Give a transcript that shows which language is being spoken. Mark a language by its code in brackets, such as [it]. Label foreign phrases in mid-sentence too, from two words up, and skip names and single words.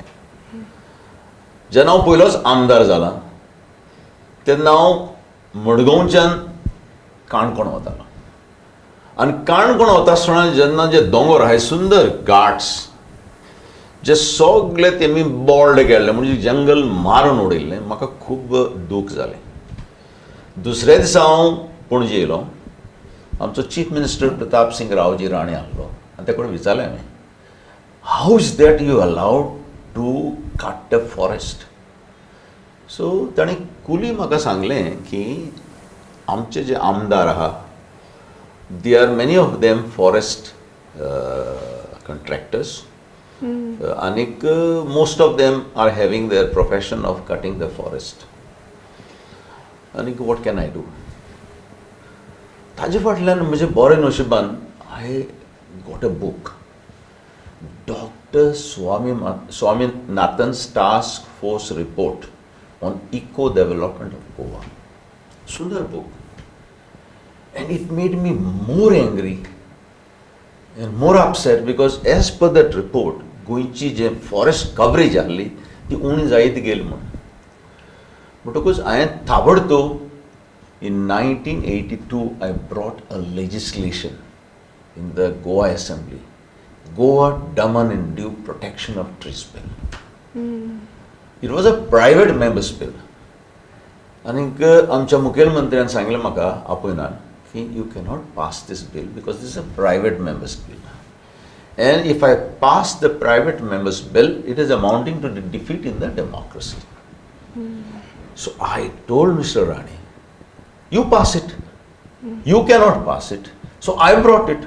[kok] जेन्ना हांव पयलोच आमदार जाला तेन्ना हांव मडगांवच्यान काणकोण वतालो आनी काणकोण वता आसतना जेन्ना जे दोंगर आहाय सुंदर घाट्स जे सगळे तेमी बोल्ड केल्ले म्हणजे जंगल मारून उडयल्लें, म्हाका खूब दूख जालें. दुसऱ्या दिसा हांव पणजे येयलो. आमचो चीफ मिनिस्टर प्रताप सिंग रावजी राणे आहलो आनी ते कडेन विचारलें हांवें, [en] how is that you allowed to cut the forest? so [kok] ताणें कुली म्हाका सांगलें की आमचे जे आमदार आहा [en] they are many of them forest contractors आनीक most of them are having their profession of cutting the forest. आनीक what can I do? [kok] ताजे फाटल्यान म्हजे बरे नशिबान [en] I got a book, Dr. Swaminathan's Task Force Report on Eco Development of Goa. Sundar book. And it made me more angry and more upset because as per that report, [kok] गोंयची जे [en] forest coverage [kok] आहली ती उणी जायत गेली म्हण. म्हणटकूच हांवें ताबडतोब [en] in 1982 I brought a legislation in the Goa Assembly, Goa Daman and Dew Protection of Trees Bill. It was a private members bill. [kok] आनीक आमच्या मुखेलमंत्र्यान सांगलें म्हाका आपयनान की [en] you cannot pass this bill because this is a private members bill. And if I pass the private members bill, it is amounting to the defeat in the democracy. So I told Mr. Rane, you pass it. You cannot pass it. So I brought it.